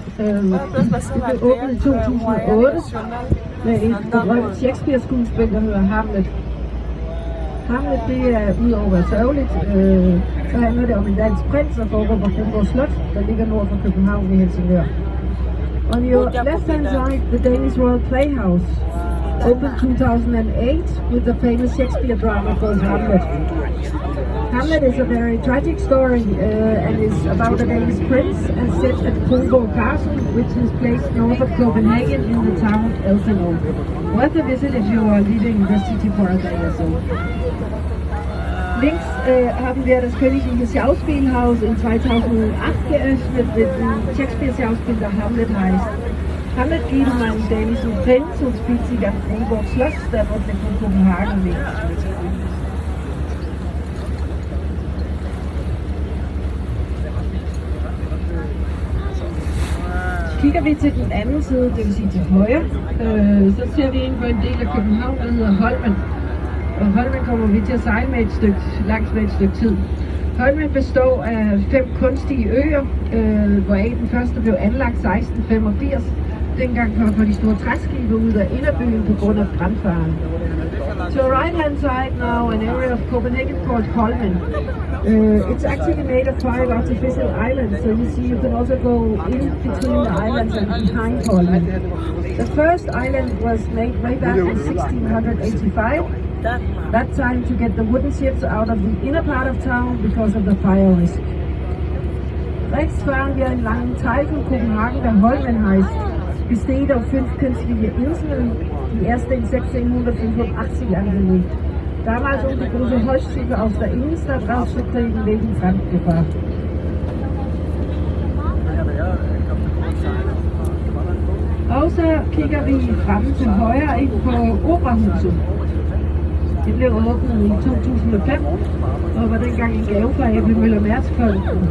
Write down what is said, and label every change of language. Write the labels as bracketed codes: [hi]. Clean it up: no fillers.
[da] Det blev åbnet i 2008 med et berømt Shakespeare-skuespil, der hedder Hamlet. Hamlet, det er udover at være sørgeligt, så handler det om en dansk prins, der foregår på Kronborg Slot, der ligger nord for København i Helsingør. [en] On your left hand side, the Danish Royal Playhouse, opened 2008 with the famous Shakespeare drama called Hamlet. Hamlet is a very tragic story and is about a Danish prince and set at Kronborg Castle, which is placed north of Copenhagen in the town Elsinore. Worth a visit if you are leaving the city for a day or so. [de] Links haben wir das königliche Schauspielhaus in 2008 geöffnet mit dem Shakespeare-Schauspiel, der Hamlet heißt. Hamlet geht um einen dänischen Prinz und spielt sich am Kronborg Schloss, der nördlich von Kopenhagen liegt. [da] Kigger vi til den anden side, det vil sige til højre, så ser vi ind på en del af København, der hedder Holmen. Og Holmen kommer vi til at sejle med langs med et stykke tid. Holmen består af 5 kunstige øer, hvoraf den første blev anlagt 1685. Dengang kom de store træskibe ud af inderbyen på grund af brandfaren. [en] To the right hand side now, an area of Copenhagen called Holmen. It's actually made of 5 artificial islands, so you see you can also go in between the islands and behind Holmen. The first island was made way back in 1685, that time to get the wooden ships out of the inner part of town because of the fire risk. [de] Rechts fahren wir einen langen Teil von Kopenhagen, der Holmen heißt. Besteht auf 5 künstliche Inseln, die erste in 1685 angelegt. Damals um die große Holzschiffe aus der Innenstadt rauszukriegen wegen Brandgefahr. [da] Og så kigger vi frem til højre ind på Operahuset. Det blev åbnet i 2005 og var dengang en gave fra Aimez Mærskfonden.